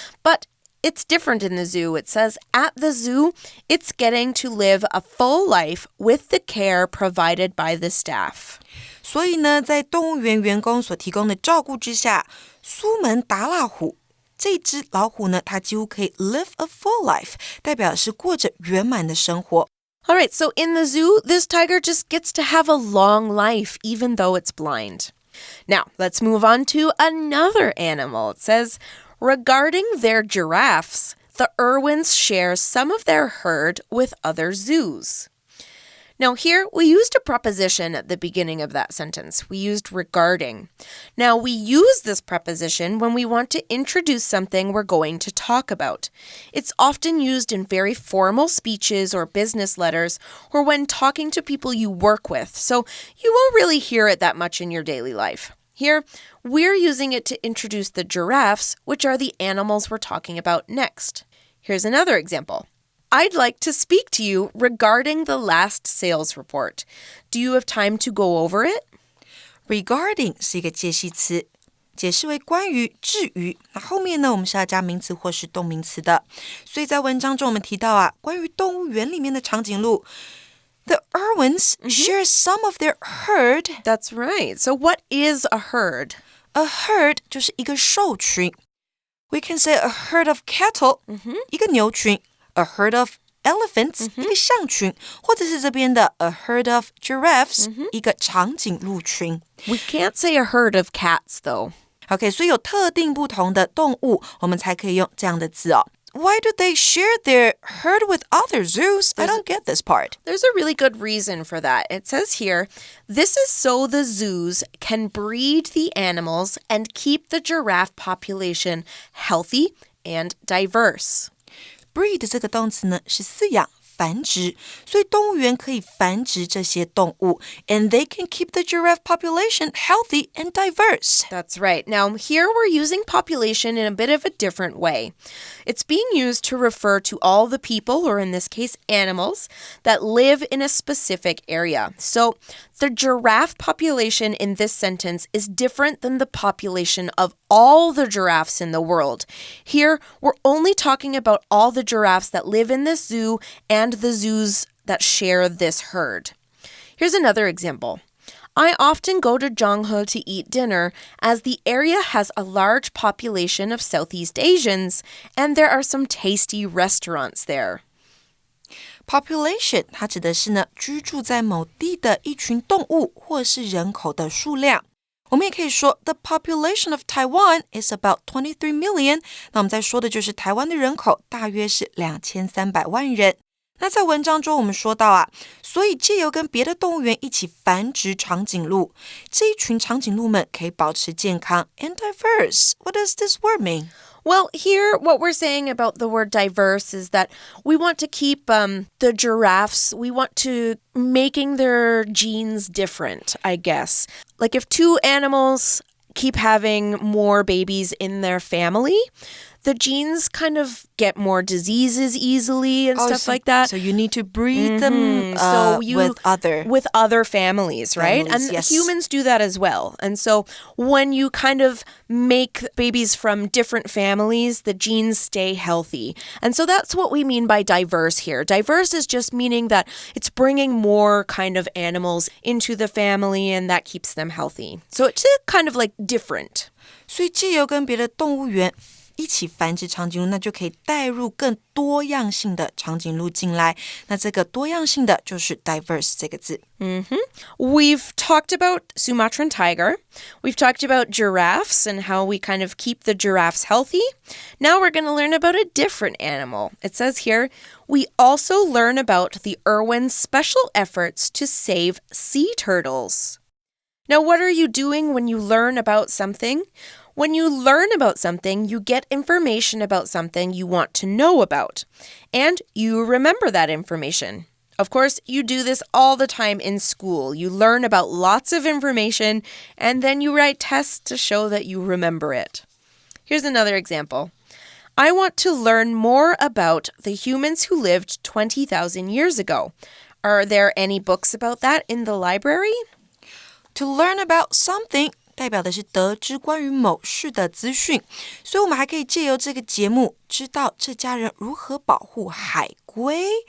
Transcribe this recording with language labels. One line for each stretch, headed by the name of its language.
English: But it's different in the zoo. It says at the zoo, it's getting to live a full life with the care provided by the staff.
Chinese: 所以呢，在动物园员工所提供的照顾之下，苏门答腊虎这只老虎呢，它几乎可以
English: live a full life，
Chinese: 代表是过着圆满的生活。
English: All right, so in the zoo, this tiger just gets to have a long life, even though it's blind. Now, let's move on to another animal. It says, regarding their giraffes, the Irwins share some of their herd with other zoos. Now here, we used a preposition at the beginning of that sentence. We used regarding. Now, we use this preposition when we want to introduce something we're going to talk about. It's often used in very formal speeches or business letters, or when talking to people you work with, so you won't really hear it that much in your daily life. Here, we're using it to introduce the giraffes, which are the animals we're talking about next. Here's another example. I'd like to speak to you regarding the last sales report. Do you have time to go over it?
Chinese: Regarding 是一个介系词，解释为关于、至于。那后面呢，我们是要加名词或是动名词的。所以在文章中我们提到啊，关于动物园里面的长颈鹿。
English: The Irwins share some of their herd. That's right. So what is a herd?
Chinese: A herd 就是一个兽群。
English: We can say a herd of cattle,
Chinese: 一个牛群。
English: A herd of elephants,
Chinese: 一个象群，或者是这边的
English: a herd of giraffes,
Chinese: 一个长颈鹿群。
English: We can't say a herd of cats, though.
Chinese: OK, 所以有特定不同的动物，我们才可以用这样的字哦。
English: Why do they share their herd with other zoos? I don't get this part. There's a really good reason for that. It says here, this is so the zoos can breed the animals and keep the giraffe population healthy and diverse.Breed
Chinese: 这个动词呢是饲养繁殖，所以动物园可以繁殖这些动物
English: and they can keep the giraffe population healthy and diverse. That's right. Now, here we're using population in a bit of a different way. It's being used to refer to all the people, or in this case, animals, that live in a specific area. So, the giraffe population in this sentence is different than the population of all the giraffes in the world. Here, we're only talking about all the giraffes that live in this zoo and the zoos that share this herd. Here's another example. I often go to Zhanghe to eat dinner as the area has a large population of Southeast Asians and there are some tasty restaurants there.Population
Chinese: 它指的是呢居住在某地的一群动物或是人口的数量。我们也可以说
English: The population of Taiwan is about 23 million.
Chinese: 那我们在说的就是台湾的人口大约是2300万人。那在文章中我们说到啊，所以藉由跟别的动物园一起繁殖长颈鹿，这一群长颈鹿们可以保持健康
English: and diverse. What does this word mean?Well, here, what we're saying about the word diverse is that we want to keep the giraffes, we want to making their genes different, I guess. Like if two animals keep having more babies in their family, the genes kind of get more diseases easily and stuff like that. So you need to breed them with other families, right? And yes. Humans do that as well. And so when you kind of make babies from different families, the genes stay healthy. And so that's what we mean by diverse here. Diverse is just meaning that it's bringing more kind of animals into the family and that keeps them healthy. So it's kind of like different.
Chinese: 所以藉由跟别的动物园一起繁殖长颈鹿，那就可以带入更多样性的长颈鹿进来。那这个多样性的就是 diverse 这个字。
English: We've talked about Sumatran tiger. We've talked about giraffes and how we kind of keep the giraffes healthy. Now we're going to learn about a different animal. It says here, we also learn about the Irwin's special efforts to save sea turtles. Now, what are you doing when you learn about something? When you learn about something, you get information about something you want to know about, and you remember that information. Of course, you do this all the time in school. You learn about lots of information, and then you write tests to show that you remember it. Here's another example. I want to learn more about the humans who lived 20,000 years ago. Are there any books about that in the library? To learn about something
Chinese: 代表的是得知关于某事的资讯，所以我们还可以借由这个节目知道这家人如何保护海龟。